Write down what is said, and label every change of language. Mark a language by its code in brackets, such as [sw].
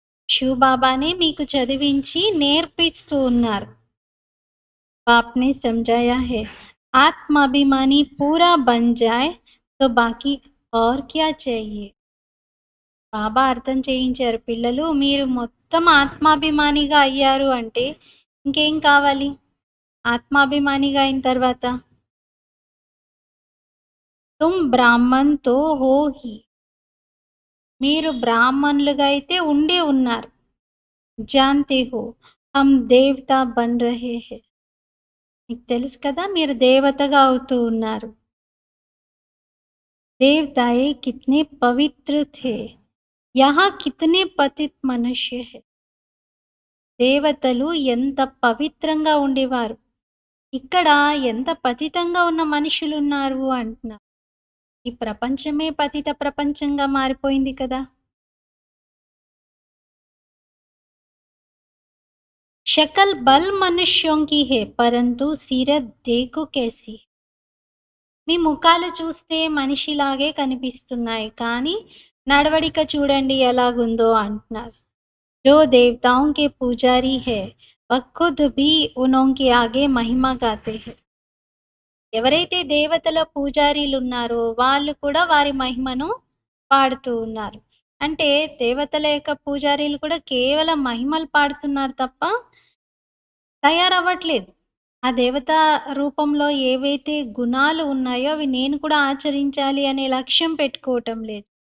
[te] శివ్ బాబానే మీకు చదివించి నేర్పిస్తూ ఉన్నారు. [hi] आपने समझाया है आत्माभिमानी पूरा बन जाए तो बाकी और क्या चाहिए. [te] బాబా అర్థం చేయించారు, పిల్లలు మీరు మొత్తం ఆత్మాభిమానిగా అయ్యారు అంటే ఇంకేం కావాలి. ఆత్మాభిమానిగా అయిన తర్వాత [hi] తుమ్ బ్రాహ్మణ్ తో హో హి. [te] మీరు బ్రాహ్మణులుగా అయితే ఉండే ఉన్నారు. [hi] జాన్తే హో హమ్ దేవతా బన్ రహే హై. [te] మీకు తెలుసు కదా మీరు దేవతగా అవుతూ ఉన్నారు. [hi] देवताए कितने पवित्र थे, यहाँ कितने पतित मनुष्य है. [te] దేవతలు ఎంత పవిత్రంగా ఉండేవారు, ఇక్కడ ఎంత పతితంగా ఉన్న మనుషులు ఉన్నారు అంటున్నారు. ఈ ప్రపంచమే పతిత ప్రపంచంగా మారిపోయింది కదా. [hi] शक्ल बल मनुष्यों की है परंतु सीरत देखो कैसी. [te] మీ ముఖాలు చూస్తే మనిషిలాగే కనిపిస్తున్నాయి, కానీ నడవడిక చూడండి ఎలాగుందో అంటున్నారు. [hi] जो देवताओं के पुजारी है वह खुद भी उनके आगे महिमा गाते हैं. [te] ఎవరైతే దేవతల పూజారీలు ఉన్నారో వాళ్ళు కూడా వారి మహిమను పాడుతూ ఉన్నారు. అంటే దేవతల యొక్క పూజారీలు కూడా కేవలం మహిమలు పాడుతున్నారు తప్ప తయారవ్వట్లేదు. ఆ దేవత రూపంలో ఏవైతే గుణాలు ఉన్నాయో అవి నేను కూడా ఆచరించాలి అనే లక్ష్యం పెట్టుకోవటం లేదు.